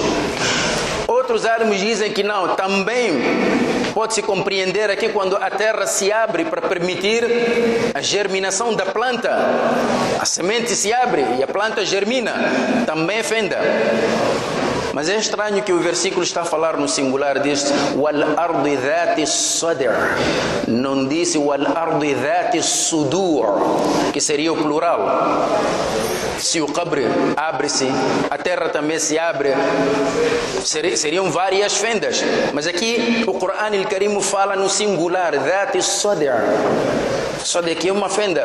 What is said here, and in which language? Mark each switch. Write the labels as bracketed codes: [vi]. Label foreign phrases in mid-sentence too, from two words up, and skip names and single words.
[pt] Outros árabes dizem que não, também pode-se compreender aqui quando a terra se abre para permitir a germinação da planta. A semente se abre e a planta germina, também é fenda. Mas é estranho que o versículo está a falar no singular, diz [ar] والأرض ذات صدر, [pt] não disse [ar] والأرض ذات صدور, [pt] que seria o plural. Se o qabr abre-se, a terra também se abre, seriam várias fendas. Mas aqui o Corão Al-Karim fala no singular, [ar] ذات صدر. [pt] Só daqui é uma fenda.